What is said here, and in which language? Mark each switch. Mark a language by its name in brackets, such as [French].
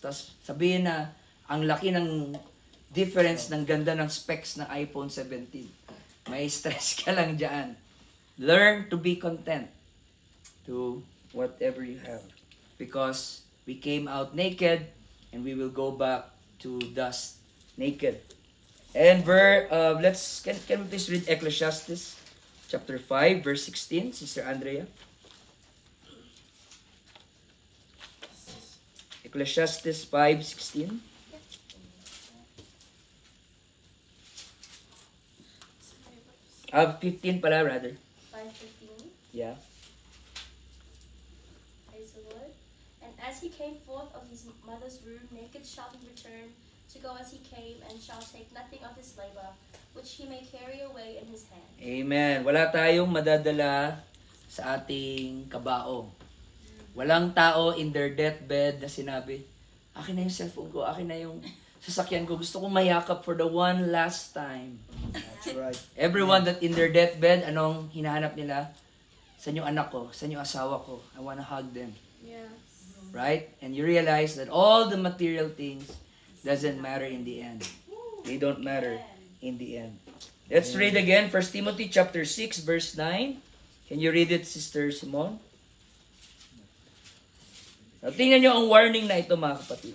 [Filipino] Tapos sabihin na ang laki ng difference ng ganda ng specs ng iPhone 17. May stress ka lang dyan. [English] Learn to be content to whatever you have. Because we came out naked and we will go back to dust naked. And can we please read Ecclesiastes chapter 5 verse 16, Sister Andrea? Ecclesiastes 5:16. 15 pala rather. 5:15. Yeah. Praise the Lord. And as he came forth of his mother's womb, naked shall he return to go as he came, and shall take nothing of his labor, which he may carry away in his hand. Amen. [Filipino] Wala tayong madadala sa ating kabao. Walang tao [English] in their deathbed [Filipino] na sinabi, akin na yung cellphone ko, akin na yung sasakyan ko, gusto kong mayakap [English] for the one last time. That's right. Everyone that in their deathbed, [Filipino] anong hinahanap nila? Saan yung anak ko? Saan yung asawa ko? [English] I wanna hug them. Yes. Right? And you realize that all the material things doesn't matter in the end. They don't matter in the end. Let's read again 1 Timothy chapter 6 verse 9. Can you read it, Sister Simone? [Filipino] Now, tingnan nyo ang warning na ito, mga kapatid.